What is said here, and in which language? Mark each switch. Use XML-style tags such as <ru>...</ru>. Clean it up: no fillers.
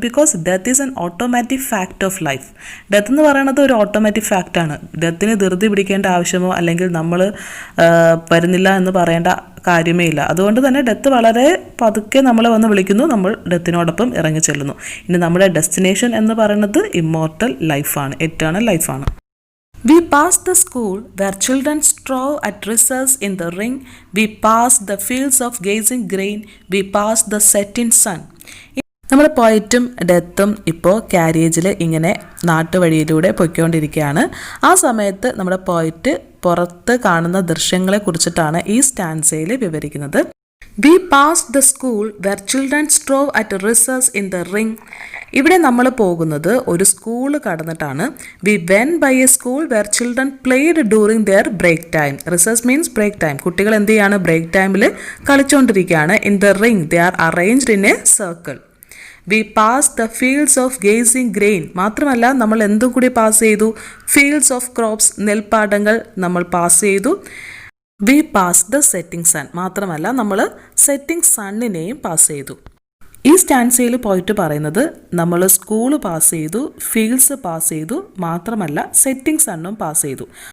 <en>Because death is an automatic fact of life.</en> <ml>Death എന്ന് പറയുന്നത് ഒരു ഓട്ടോമാറ്റിക് ഫാക്റ്റാണ്. ഡെത്തിന് ധൃതി പിടിക്കേണ്ട ആവശ്യമോ അല്ലെങ്കിൽ നമ്മൾ വരുന്നില്ല എന്ന് പറയേണ്ട കാര്യമേ ഇല്ല. അതുകൊണ്ട് തന്നെ ഡെത്ത് വളരെ പതുക്കെ നമ്മളെ വന്ന് വിളിക്കുന്നു, നമ്മൾ ഡെത്തിനോടൊപ്പം ഇറങ്ങി ചെല്ലുന്നു. ഇനി നമ്മുടെ ഡെസ്റ്റിനേഷൻ എന്ന് പറയുന്നത് ഇമ്മോർട്ടൽ ലൈഫാണ്, എറ്റേണൽ ലൈഫാണ്.</ml> <en>We passed the school where children strove at recess in the ring. We passed the fields of gazing grain. We passed the setting sun.</en> <ml>നമ്മുടെ പോയറ്റും ഡെത്തും ഇപ്പോൾ കാരിയേജിൽ ഇങ്ങനെ നാട്ടുവഴിയിലൂടെ പൊയ്ക്കൊണ്ടിരിക്കുകയാണ്. ആ സമയത്ത് നമ്മുടെ പോയറ്റ് പുറത്ത് കാണുന്ന ദൃശ്യങ്ങളെ കുറിച്ചിട്ടാണ് ഈ സ്റ്റാൻസയിൽ വിവരിക്കുന്നത്.</ml> <en>We passed the school where children strove at recess in the ring.</en> <ml>ഇവിടെ നമ്മൾ പോകുന്നത് ഒരു school കടന്നിട്ടാണ്.</ml> <en>We went by a school where children played during their break time. Recess means break time.</en> <ml>കുട്ടികൾ എന്ത് ചെയ്യാണ്? ബ്രേക്ക് ടൈമിൽ കളിച്ചുകൊണ്ടിരിക്കുകയാണ്.</ml> <en>In the ring they are arranged in a circle. We passed the fields of gazing grain.</en> <ml>മാത്രമല്ല നമ്മൾ എന്തും കൂടി pass ചെയ്തു?</ml> <en>Fields of crops,</en> <ml>നെൽപ്പാടങ്ങൾ നമ്മൾ പാസ് ചെയ്തു.</ml> <en>We passed the setting sun.</en> <ml>മാത്രമല്ല നമ്മൾ സെറ്റിംഗ് സണ്ണിനെയും പാസ് ചെയ്തു. ഈ സ്റ്റാൻസയിൽ പോയിട്ട് പറയുന്നത് നമ്മൾ സ്കൂൾ പാസ് ചെയ്തു, ഫീൽഡ്സ് പാസ് ചെയ്തു, മാത്രമല്ല സെറ്റിംഗ് സണ്ണും പാസ് ചെയ്തു.</ml>